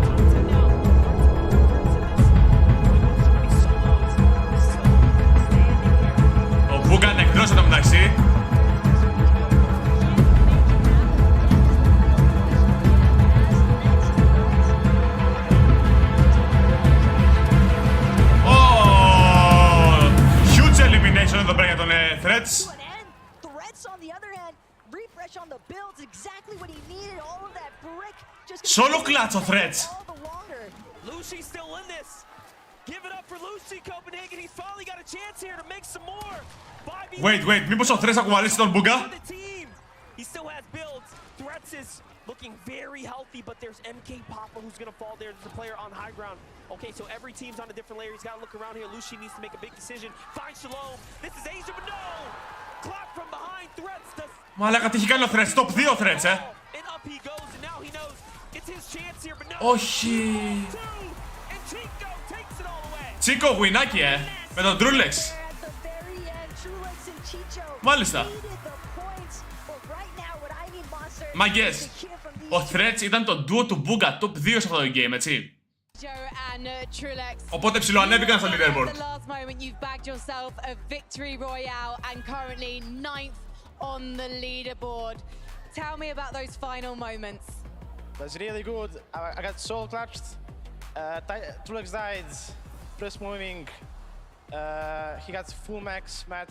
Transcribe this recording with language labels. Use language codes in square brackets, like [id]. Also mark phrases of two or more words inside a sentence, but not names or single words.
[el] Ο Booga είναι εκτός εδώ μεταξύ. [en] Huge elimination [el] εδώ πέρα για τον Threats. [en] Solo clutch [el] ο Threats. [en] Lucy's still in this. Give it up for Lucy Copenhagen. He's finally got a chance here to make some more. Wait, [el] μήπως ο Threats θα κουβαλήσει τον Booga. [en] He still has builds. Threats is looking very healthy, but there's MK Papa who's gonna fall there. There's a player on high ground. Okay, so every team's on a different layer. He's got to look around here. Lucy needs to make a big decision. Find Shalom. This is Asia, but no! Clap from behind. Threats does. [el] Μαλάκα, τι έχει κάνει ο Threats, top 2 Threats, [en] And up he goes, and now he knows it's his chance here, but no. [el] Όχι. [en] And Chico takes it all away. [el] Τσίκο, γουινάκι, με τον Trulex. Μάλιστα. Μαγκές, ο Threats ήταν το duo του Booga, top 2 σε αυτό το game, έτσι. Οπότε ψιλοανέβηκαν στο leaderboard. [en] On the leaderboard. Tell me about those final moments. That's really good. I got soul clutched. Trulex died. First moving. He got full max mats.